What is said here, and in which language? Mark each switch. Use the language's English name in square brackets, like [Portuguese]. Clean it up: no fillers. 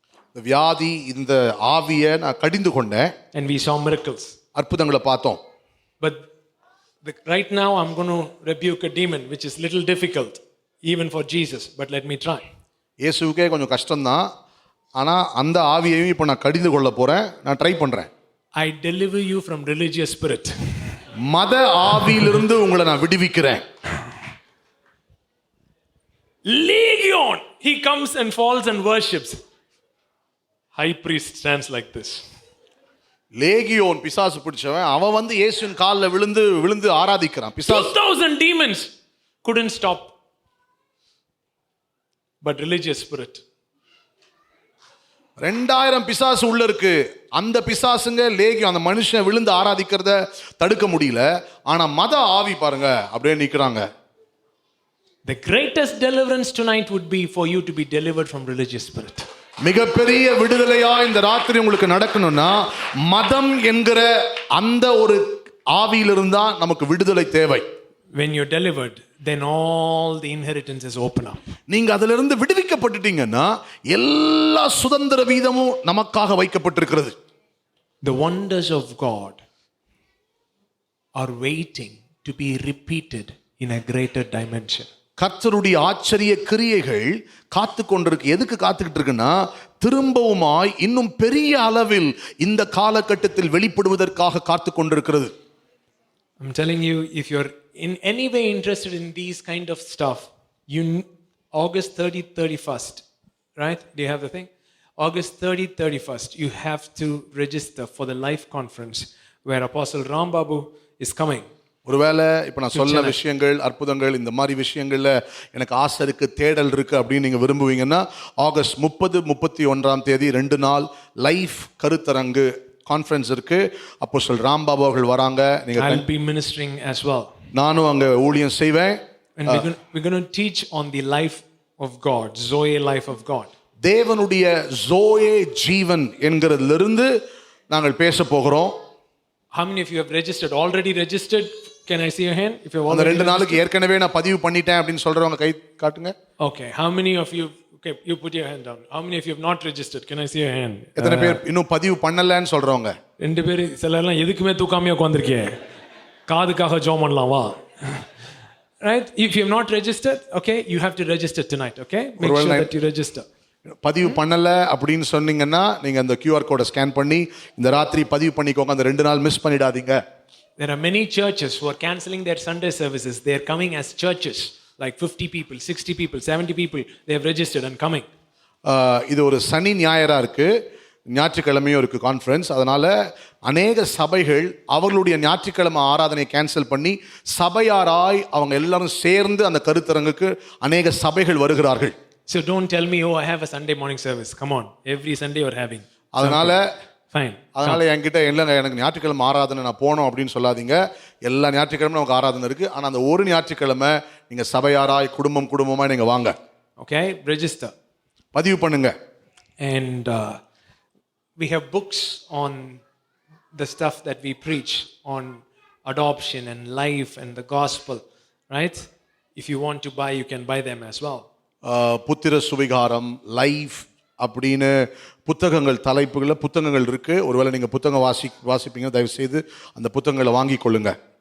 [Tamil] இந்த வியாதி, இந்த ஆவியை நான் கடிந்து கொண்டேன். [English] And we saw miracles. [Tamil] அற்புதங்களை பார்த்தோம். [English] But right now I'm going to rebuke a demon which is little difficult even for Jesus, but let me try. [Tamil] இயேசுவுக்கே கொஞ்சம் கஷ்டம்தான், ஆனால் அந்த ஆவியையும் இப்போ நான் கடிந்து கொள்ள போகிறேன். நான் ட்ரை பண்ணுறேன். [English] I deliver you from religious spirit. [Tamil] மத ஆவியிலிருந்து உங்களை நான் விடுவிக்கிறேன். [English] Legion! He comes and falls and worships. High priest stands like this. [Tamil] லேகியோன் பிசாசு பிடிச்சவன், அவன் வந்து இயேசுவின் காலில் விழுந்து ஆராதிக்கிறான். பிசாசு [English] 2000 demons couldn't stop. But religious spirit. [Tamil] 2000 பிசாசு உள்ள இருக்கு. அந்த பிசாசுங்க லேகியம் அந்த மனுஷன் விழுந்து ஆராதிக்கிறத தடுக்க முடியல. ஆனா மத ஆவி பாருங்க அப்படியே நிக்கிறாங்க. [English] The greatest deliverance tonight would be for you to be delivered from religious spirit. [Tamil] மிகப்பெரிய விடுதலையா இந்த ராத்திரி உங்களுக்கு நடக்கணும்னா மதம் என்கிற அந்த ஒரு ஆவியிலிருந்து தான் நமக்கு விடுதலை தேவை. [English] When you're delivered, then all the inheritances open up. [Tamil] நீங்க அதிலிருந்து விடுவிக்கப்பட்டுட்டீங்கன்னா எல்லா சுதந்திர வீதமும் நமக்காக வைக்கப்பட்டிருக்கிறது. [English] The wonders of God are waiting to be repeated in a greater dimension. [Tamil] கர்த்தருடைய ஆச்சரிய கிரியைகள் காத்து கொண்டிருக்கு. எதுக்கு காத்துக்கிட்டு இருக்குன்னா, திரும்பவுமாய் இன்னும் பெரிய அளவில் இந்த காலகட்டத்தில் வெளிப்படுவதற்காக காத்து கொண்டிருக்கிறது. [English] I'm telling you, if you're in any way interested in these kind of stuff, August 30th, 31st, right? Do you have the thing? August 30th, 31st, you have to register for the life conference where Apostle Ram Babu is coming. [Tamil] ஒருவேளை இப்போ நான் சொன்ன விஷயங்கள், அற்புதங்கள், இந்த மாதிரி விஷயங்கள்ல எனக்கு ஆசை இருக்கு, தேடல் இருக்கு அப்படின்னு நீங்க விரும்புவீங்கன்னா, ஆகஸ்ட் 30, 31ஆம் தேதி 2 நாள் லைஃப் கருத்தரங்கு கான்ஃபரன்ஸ் இருக்கு. அப்போஸ்தலர் ராம் பாபு அவர்கள் வராங்க. [English] I'll be ministering as well. [Tamil] நானும் அங்க ஊழியம் செய்வேன். [English] And we're going to teach on the life of God, Zoe life of God. [Tamil] தேவனுடைய ஜோயே ஜீவன் என்கிறதிலிருந்து நாங்கள் பேச போகிறோம். [English] How many of you have registered? Already registered? Can I see your hand? If you've [Tamil] அந்த [English] already [Tamil] 2 நாளுக்கு ஏற்கனவே நான் பதிவு பண்ணிட்டேன் அப்படின்னு சொல்றவங்க கை காட்டுங்க. [English] Okay. How many of you Okay, you put your hand down. How many of you have not registered? Can I see your hand? [Tamil] எத்தனை பேர் இன்னும் பதிவு பண்ணலன்னு சொல்றவங்க? ரெண்டு பேர் சிலர்லாம் எதுக்குமே தூக்காமையே உட்காந்துருக்கே, காதுக்காக ஜோம் பண்ணலாம் வா. [English] Right? If you have not registered, okay, you have to register tonight, okay? Make sure that you register. [Tamil] பதிவு பண்ணல அப்படின்னு சொன்னீங்கன்னா நீங்க அந்த QR கோடை ஸ்கேன் பண்ணி இந்த ராத்திரி பதிவு பண்ணிக்கோங்க. அந்த 2 நாள் மிஸ் பண்ணிடாதீங்க. [English] There are many churches who are cancelling their Sunday services. They are coming as churches, like 50 people, 60 people, 70 people. They have registered and coming. [Tamil] இது ஒரு சனி ஞாயிறா இருக்கு, ஞாயிற்றுக்கிழமையும் இருக்கு கான்ஃபரன்ஸ். அதனால அநேக சபைகள் அவர்களுடைய ஞாயிற்றுக்கிழமை ஆராதனை கேன்சல் பண்ணி சபையாராய் அவங்க எல்லாரும் சேர்ந்து அந்த கருத்தரங்குக்கு அநேக சபைகள் வருகிறார்கள். [English] So don't tell me, oh, I have a Sunday morning service. Come on, every Sunday you're having. [Tamil] அதனால [English] Fine. [Tamil] அதனால என்கிட்ட இல்லைங்க எனக்கு ஞாயிற்றுக்கிழமை ஆராதனை நான் போனோம் அப்படின்னு சொல்லாதீங்க. எல்லா ஞாயிற்றுக்கிழமை நமக்கு ஆராதனை இருக்கு. ஆனால் அந்த ஒரு ஞாயிற்றுக்கிழமை நீங்க சபையாராய் குடும்பமா நீங்க வாங்க. [English] Okay, register. [Tamil] பதிவு பண்ணுங்க. [English] And we have books on the stuff that we preach on adoption and life and the gospel, right? If you want to buy, you can buy them as well. [Tamil] புத்திர சுவிகாரம், life அப்படின்னு புத்தகங்கள் தலைப்புகளில் புத்தகங்கள் இருக்கு. ஒருவேளை நீங்க புத்தகம் வாசிப்பீங்க, தயவு செய்து அந்த புத்தகங்களை வாங்கி கொள்ளுங்க.